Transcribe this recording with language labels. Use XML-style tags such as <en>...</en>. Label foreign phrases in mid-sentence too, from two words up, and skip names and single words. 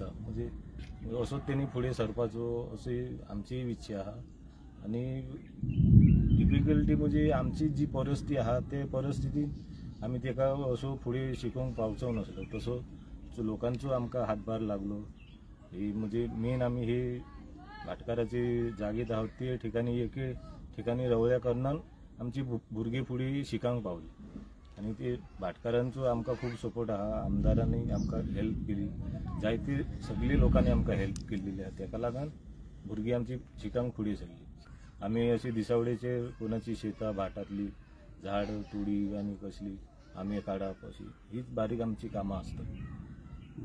<kok>म्हणजे असो त्यांनी फुडें सरपाचो अशी आमची इच्छा आहा. आणि डिफिकल्टी म्हणजे आमची जी परिस्थिती आहा ते परिस्थितीत आमी तेका असो फुडें शिकोवंक पावचो नासलो. तसो लोकांचो आमकां हातभार लागलो. ही म्हणजे मेन आमी हे भाटकाराचे जागेत आहोत ते ठिकाणी एके ठिकाणी रवल्या कारणान आमची भुरगीं फुडें शिकांक पावली. आणि ते भाटकारांचो आमकां खूप सपोर्ट आहा. आमदारांनी आमकां हेल्प केली, जायते सगळी लोकांनी आमकां हेल्प केलेली आहा. तेका लागून भुरगीं आमची शिकांक फुडें सरली. आमी अशी दिसावडेचे कोणाची शेतां भाटातली झाड तुडी आनी कसली आंबे काडप अशी हीच बारीक आमची कामां आसतात.</kok>